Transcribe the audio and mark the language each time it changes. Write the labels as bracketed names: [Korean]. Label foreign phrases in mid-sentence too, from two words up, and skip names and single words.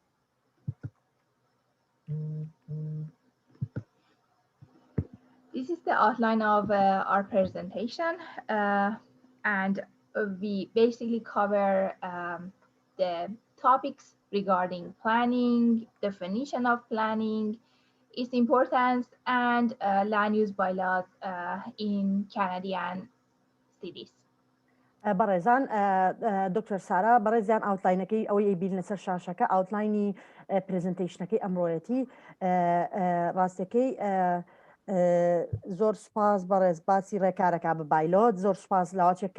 [English] This is the outline of our presentation, and we basically cover the topics regarding planning, definition of planning, its importance, and land use bylaws in Canadian cities. [Central Kurdish] بەڕێزان دکتۆر سارا بەڕێزیان ئاوتلاینەکەی ئەوەی بین لەسەر شاشەکە ئاوتلاینی پرزنتیشنەکەی ئەمڕۆیەتی ڕاستەکەی زۆر سپاس بەڕێز باسی ڕێکارەکە بە بایلۆت زۆر سپاس لاواچێک